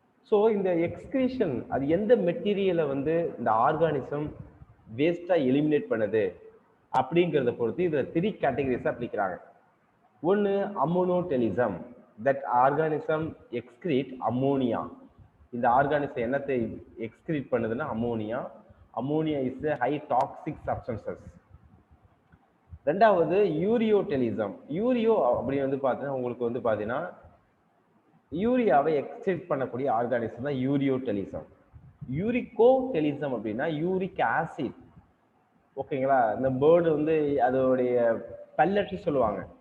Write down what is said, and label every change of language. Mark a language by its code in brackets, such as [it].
[ta] So இந்த excretion அது எந்த மெட்டீரியலை வந்து இந்த ஆர்கானிசம் வேஸ்ட்டாக எலிமினேட் பண்ணுது அப்படிங்கிறத பொறுத்து இதில் 3 கேட்டகரிஸாக பிரிக்கிறாங்க. ஒன்று அம்மோனோடெலிசம், [en] That organism excrete ammonia. [ta] இந்த ஆர்கானிசம் என்னத்தை எக்ஸ்கிரீட் பண்ணுதுன்னா ammonia. [en] Ammonia is a high toxic substances. [ta] ரெண்டாவது யூரியோடெலிசம். யூரியோ அப்படி வந்து பார்த்தீங்கன்னா உங்களுக்கு வந்து பார்த்தீங்கன்னா யூரியாவை எக்ஸ்கிரீட் பண்ணக்கூடிய ஆர்கானிசம் தான் யூரியோடெலிசம். யூரிகோடெலிசம் அப்படின்னா யூரிக் ஆசிட், ஓகேங்களா. இந்த பேர்டு வந்து அதோடைய பல்லட்னு சொல்லுவாங்க.